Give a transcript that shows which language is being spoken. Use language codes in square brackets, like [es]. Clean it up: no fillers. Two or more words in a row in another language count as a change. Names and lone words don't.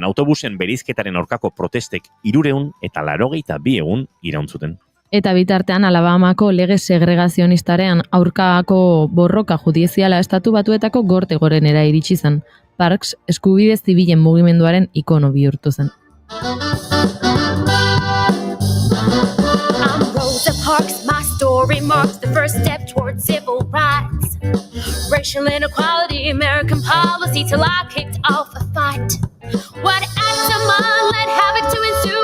[eu] Autobusen bereizketaren aurkako protestek 382 egun iraun zuten. Eta bitartean Alabamako lege segregazionistaren aurkako borroka judiziala estatu batuetako gorte gorenera iritsi zen. Parks eskubide zibilen mugimenduaren ikono bihurtu zen. [en] I'm Rosa Parks, my story marks the first step towards civil rights. Racial inequality, American policy till I kicked off a fight. What acts of mine led havoc to ensue?